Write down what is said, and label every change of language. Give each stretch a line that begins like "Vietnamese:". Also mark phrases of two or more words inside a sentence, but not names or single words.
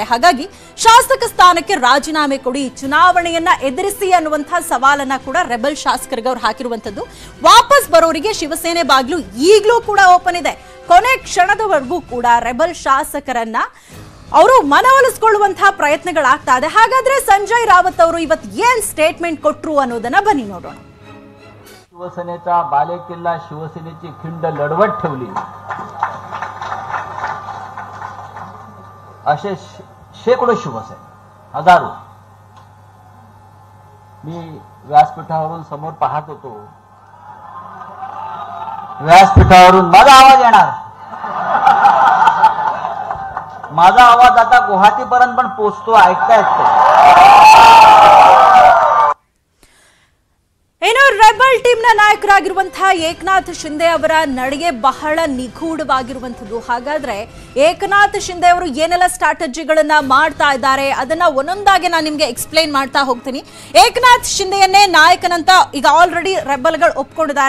Kannada: ಹಾಗಾಗಿ ಶಾಸಕ ಸ್ಥಾನಕ್ಕೆ ರಾಜೀನಾಮೆ ಕೊಡಿ, ಚುನಾವಣೆಯನ್ನ ಎದುರಿಸಿ ಅನ್ನುವಂತಹ ಸವಾಲನ್ನ ಕೂಡ ರೆಬಲ್ ಶಾಸಕರಿಗೆ ಅವ್ರು ಹಾಕಿರುವಂತದ್ದು. ವಾಪಸ್ ಬರೋರಿಗೆ ಶಿವಸೇನೆ ಬಾಗ್ಲು ಈಗಲೂ ಕೂಡ ಓಪನ್ ಇದೆ. ಕೊನೆ ಕ್ಷಣದವರೆಗೂ ಕೂಡ ರೆಬಲ್ ಶಾಸಕರನ್ನ ಅವರು ಮನವೊಲಿಸಿಕೊಳ್ಳುವಂತಹ ಪ್ರಯತ್ನಗಳಾಗ್ತಾ ಇದೆ. ಹಾಗಾದ್ರೆ ಸಂಜಯ್ ರಾವತ್ ಅವರು ಇವತ್ತು ಏನ್ ಸ್ಟೇಟ್ಮೆंट ಕೊಟ್ರು ಅನ್ನೋದನ್ನ ಬನ್ನಿ ನೋಡೋಣ.
Marathi: शिवसेनेचा बालेकिल्ला, शिवसेनेची खिंड लढवत ठेवली असे शेकडो शिवसैनिक, हजारो. मी व्यासपीठावरून समोर पाहत होतो. व्यासपीठावरून माझा आवाज येणार, माझा आवाज आता गुवाहाटीपर्यंत पण पोहोचतो, ऐकतायत ते.
Kannada: ಏನೋ
English: rebel team
Kannada: ನ ನಾಯಕರಾಗಿರುವಂತಹ ಏಕನಾಥ್ ಶಿಂದೆ ಅವರ ನಡೆಗೆ ಬಹಳ ನಿಗೂಢವಾಗಿರುವಂತದ್ದು. ಹಾಗಾದ್ರೆ ಏಕನಾಥ್ ಶಿಂದೆ ಅವರು ಏನೆಲ್ಲ ಸ್ಟ್ರಾಟಜಿಗಳನ್ನ ಮಾಡ್ತಾ ಇದ್ದಾರೆ ಅದನ್ನ ಒಂದೊಂದಾಗಿ ನಾನು ನಿಮ್ಗೆ ಎಕ್ಸ್ಪ್ಲೈನ್ ಮಾಡ್ತಾ ಹೋಗ್ತೀನಿ. ಏಕನಾಥ್ ಶಿಂದೆಯನ್ನೇ ನಾಯಕನಂತ ಈಗ ಆಲ್ರೆಡಿ ರೆಬಲ್ಗಳು ಒಪ್ಕೊಂಡಿದ್ದಾರೆ.